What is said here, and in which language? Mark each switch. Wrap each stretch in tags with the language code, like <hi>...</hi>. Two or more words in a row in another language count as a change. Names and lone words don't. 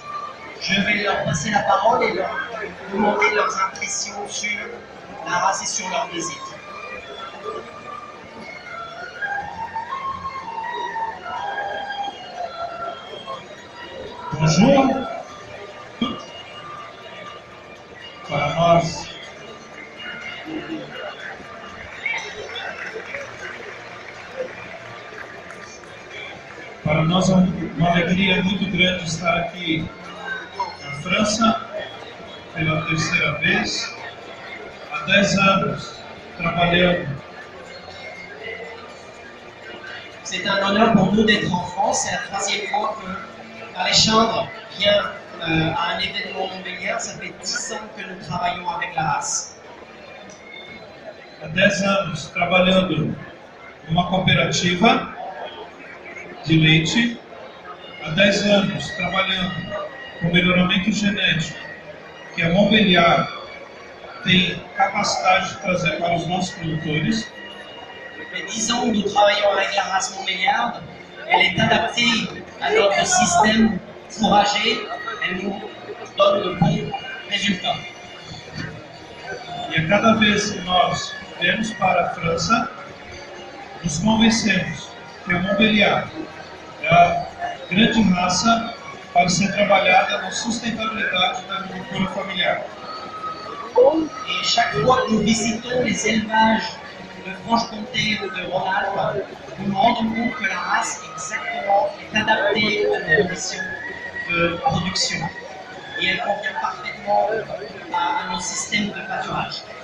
<fr>Je vais leur passer la parole et leur demander leurs impressions sur la race et sur leur visite. Bonjour.</fr> <pt>Para nós, é uma alegria muito grande estar aqui na França pela terceira vez, há 10 anos, trabalhando.</pt> <fr>C'est un honneur pour nous d'être en France. C'est la troisième fois que Alexandre vient à un événement montbéliard. Ça fait 10 ans que nous travaillons avec la race.</fr> <pt>Há 10 anos trabalhando numa cooperativa de leite, há 10 anos trabalhando com melhoramento genético, que a Montbéliard tem capacidade de trazer para os nossos produtores.</pt> <fr>Les 10 ans où nous travaillons avec la race montbéliarde, elle est adaptée à notre système fourrager. Elle nous donne de bons résultats.</fr> <pt>E a cada vez que nós viemos para a França, nos convencemos que a Montbéliard é a grande raça para ser trabalhada na sustentabilidade da agricultura familiar.</pt> <fr>Et chaque fois que nous visitons les élevages de Franche-Comté ou de Rhône-Alpes, nous nous rendons compte que la race exactement est adaptée à nos conditions de production. Et elle convient parfaitement à nos systèmes de pâturage.</fr>